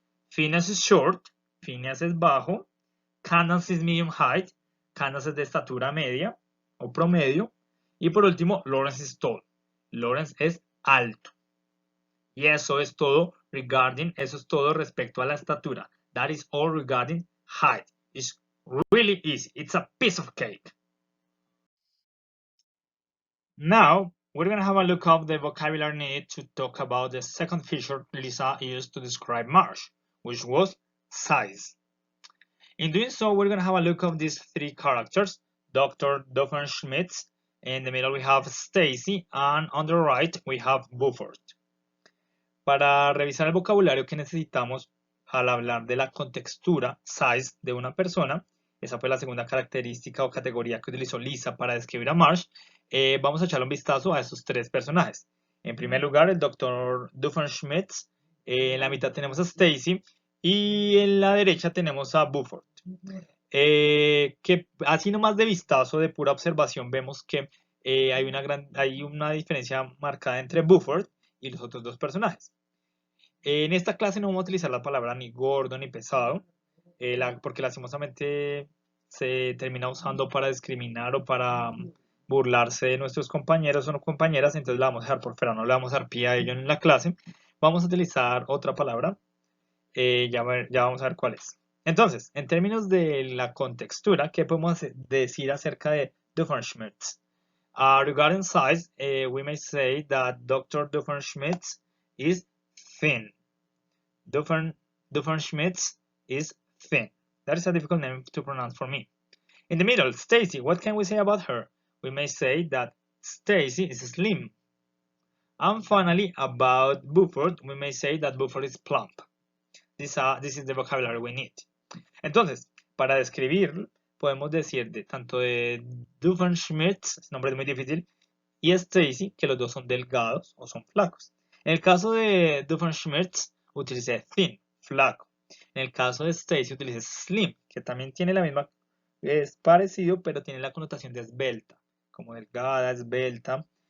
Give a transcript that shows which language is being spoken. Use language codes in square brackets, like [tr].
[en] Phineas is short, [es] Phineas es bajo. [en] Candace is medium height, [es] Candace es de estatura media o promedio. Y por último, [en] Lawrence is tall, [es] Lawrence es alto. Y eso es todo respecto a la estatura. [en] That is all regarding height. It's really easy. It's a piece of cake. Now, we're going to have a look at the vocabulary needed to talk about the second feature Lisa used to describe Marsh, which was size. In doing so, we're going to have a look at these three characters, Dr. Doofenshmirtz. In the middle we have Stacy, and on the right we have Buford. [es] Para revisar el vocabulario que necesitamos al hablar de la contextura, size, de una persona, esa fue la segunda característica o categoría que utilizó Lisa para describir a Marsh, vamos a echarle un vistazo a estos tres personajes. En primer lugar, el Dr. Doofenshmirtz, en la mitad tenemos a Stacy y en la derecha tenemos a Buford. Que así nomás de vistazo, de pura observación, vemos que hay una diferencia marcada entre Buford y los otros dos personajes. En esta clase no vamos a utilizar la palabra ni gordo ni pesado, porque lastimosamente se termina usando para discriminar o para burlarse de nuestros compañeros o no compañeras, entonces la vamos a dejar por fuera, no le vamos a dar pie a ello en la clase. Vamos a utilizar otra palabra, ya vamos a ver cuál es. Entonces, en términos de la contextura, ¿qué podemos decir acerca de Doofenshmirtz? [en] Regarding size, we may say that Dr. Doofenshmirtz is thin. Doofenshmirtz is thin. That is a difficult name to pronounce for me. In the middle, Stacy, what can we say about her? We may say that Stacy is slim. And finally, about Buford, we may say that Buford is plump. This is the vocabulary we need. [es] Entonces, para describir, podemos decir tanto de Doofenshmirtz, nombre es muy difícil, y Stacy, que los dos son delgados o son flacos. En el caso de Doofenshmirtz, utilicé thin, flaco. En el caso de Stacy, utilicé slim, que también tiene la misma, es parecido, pero tiene la connotación de esbelta, como delgada, esbelta.